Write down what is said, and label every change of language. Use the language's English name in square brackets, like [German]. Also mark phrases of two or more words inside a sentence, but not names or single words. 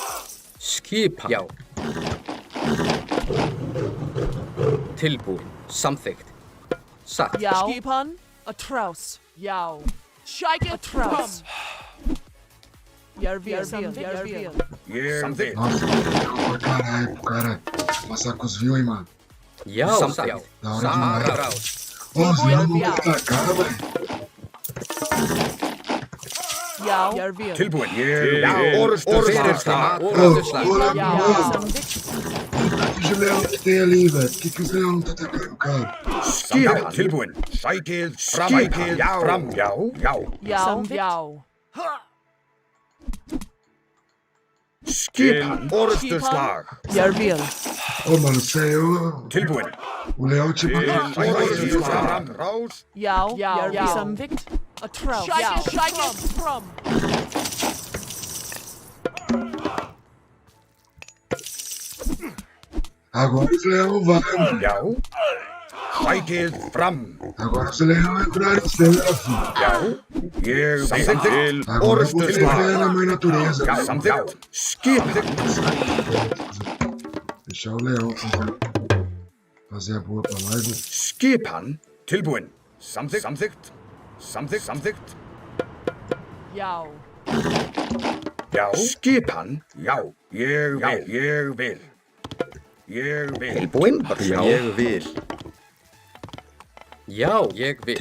[Icelandic] Skipan. Já. Tilbúin. Samþykkt. Satt. Já. Skipan, a traus. Já. Shiketh from. Ég vil. Samþykkt, ég vil. Ég vil. [Portuguese] Nossa, legal pra caralho, pro cara passar com os views, hein, mano. [Icelandic] Já. Samþykkt. [Portuguese] Da hora demais. [Icelandic] Samþykkt. [Portuguese] Ô, os views não vão tacar, velho. [Icelandic] Já, ég vil. Tilbúin. Ég vil. Hver er það? [Portuguese] Ô, [Icelandic] Orðustu slag. [Portuguese] bora, [Icelandic] Já, [Portuguese] mano. [Icelandic] samþykkt. [Portuguese] Que leão que tem ali, velho? Por que os leão não tá atacando o cara? [Icelandic] Skipan. Tilbúin. Sækið fram. Sækið fram. Já. Já. Já, já. Skipan. Orðstu slag. Ég vil. [Portuguese] Ô, mano, saiu. [Icelandic] Tilbúin. [Portuguese] O leão tipo. [Icelandic] Sækið fram. Rás. Já, já. Samþykkt. A traus. Shiketh from. [Portuguese] Agora os leão vai, mano. [Icelandic] Já. Sækið fram. [Portuguese] Agora os leão entraram em cena, filho. [Icelandic] Já. Ég vil. Til [Portuguese] Agora [Icelandic] orðstu [Portuguese] você [Icelandic] slag. [Portuguese] vê na mãe natureza. [Icelandic] Já, [Portuguese] né? [Icelandic] samþykkt. Skipan. [Portuguese] Deixar o leão fazer a boa pra nós, né? [Icelandic] Skipan. Tilbúin. Samþykkt. Samþykkt. Samþykkt. Samþykkt. Já. Já. Skipan. Já. Ég vil. Ég vil. Ég vil. Tilbúin. Já. Ég vil. Já. Ég vil.